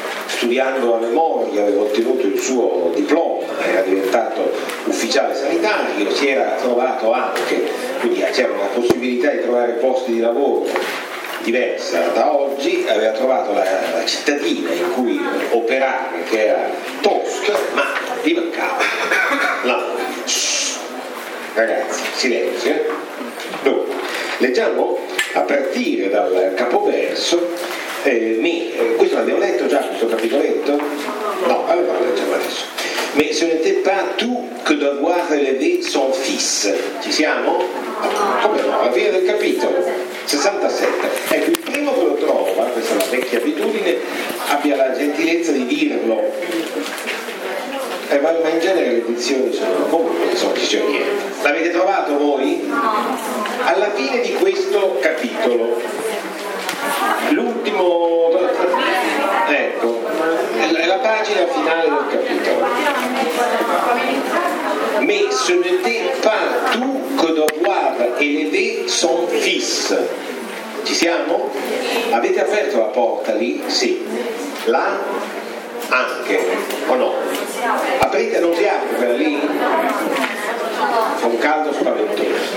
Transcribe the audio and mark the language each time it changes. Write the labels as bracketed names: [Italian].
[Italian] studiando a memoria, aveva ottenuto il suo diploma, era diventato ufficiale sanitario, si era trovato anche, quindi c'era una possibilità di trovare posti di lavoro diversa da oggi, aveva trovato la cittadina in cui operare, che era tosta, ma gli mancava la moglie. Ragazzi, silenzio. Dunque, leggiamo a partire dal capoverso. Questo l'abbiamo letto già, questo capitoletto? No, allora lo leggiamo adesso. [French] Mais ce n'était pas tout que d'avoir élevé son fils. [Italian] Ci siamo? Come no, alla fine del capitolo 67. Ecco, il primo che lo trova, questa è la vecchia abitudine, abbia la gentilezza di dirlo. Ma in genere le edizioni sono comunque, insomma, ci c'è niente. L'avete trovato voi? Alla fine di questo capitolo. L'ultimo, ecco, la pagina finale del capitolo. [French] Mais ce n'était pas tout que devoir élever son fils. [Italian] Ci siamo? Avete aperto la porta lì? Sì. Là? Anche. O no? Aprite, non si apre quella lì? Fa un caldo spaventoso.